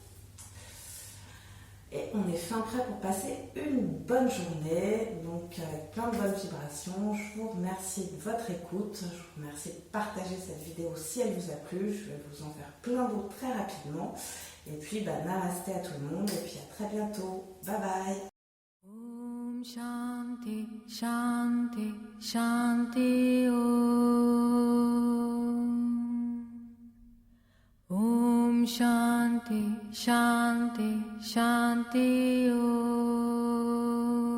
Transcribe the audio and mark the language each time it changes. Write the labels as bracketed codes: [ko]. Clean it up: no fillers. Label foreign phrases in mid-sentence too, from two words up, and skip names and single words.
[fr] Et on est fin prêt pour passer une bonne journée, donc avec plein de bonnes vibrations. Je vous remercie de votre écoute, je vous remercie de partager cette vidéo si elle vous a plu. Je vais vous en faire plein d'autres très rapidement. Et puis, namasté à tout le monde et puis à très bientôt. [en] Bye bye. [sa] ओं शान्ति, शान्ति, शान्ति ओं. ओं शान्ति, शान्ति, शान्ति ओं.